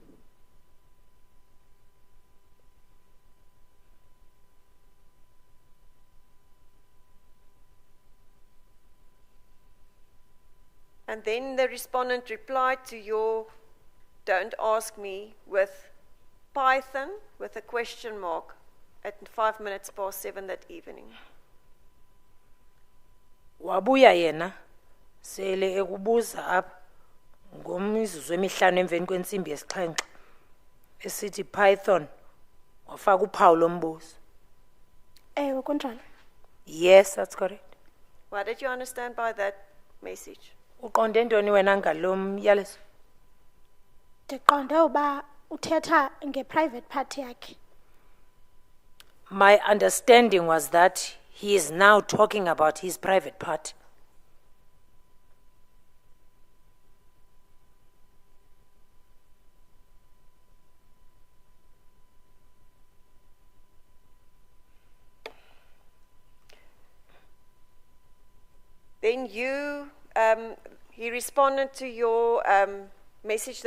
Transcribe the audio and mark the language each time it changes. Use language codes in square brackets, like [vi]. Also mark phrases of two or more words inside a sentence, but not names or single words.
[en] And then the respondent replied to your don't ask me with Python with a question mark at 7:05 that evening. [xh] Wabuya yena sele ekubuza apha ngomzuzu emihlanu emveni kwensimbi yesixhenxe esithi Python wafaka uphawu lombuzo. Ewe kunjalo. [en] Yes, that's correct. What did you understand by that message? [xh] Uqonde ntoni wena ngalo myalezo? Ndiqonde uba uthetha nge- [en] private party [xh] yakhe. [en] My understanding was that he is now talking about his private part. Then he responded to your message